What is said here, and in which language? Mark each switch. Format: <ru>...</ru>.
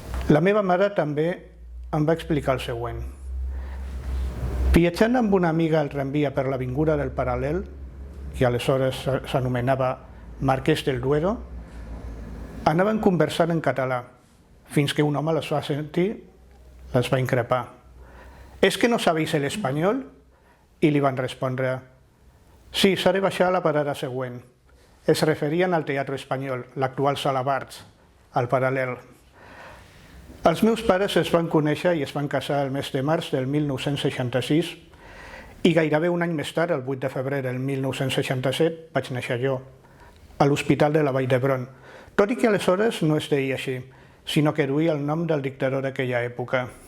<ca>La meva mare també em va explicar el següent. Viatjant amb una amiga al tramvia per l'avinguda del Paral·lel, que aleshores s'anomenava Marquès del Duero, anaven conversant en català, fins que un home les va sentir, les va increpar.</ca> <es>«¿Es que no sabéis el español?»</es> <ca>I li van respondre «Sí, s'ha de baixar a la parada següent». Es referien al Teatre Espanyol, l'actual Sala Barts, al Paral·lel. Els meus pares es van conèixer i es van casar el mes de març del 1966 i gairebé un any més tard, el 8 de febrer del 1967, vaig néixer jo, a l'Hospital de la Vall d'Hebron, tot i que aleshores no es deia així, sinó que duia el nom del dictador d'aquella època.</ca>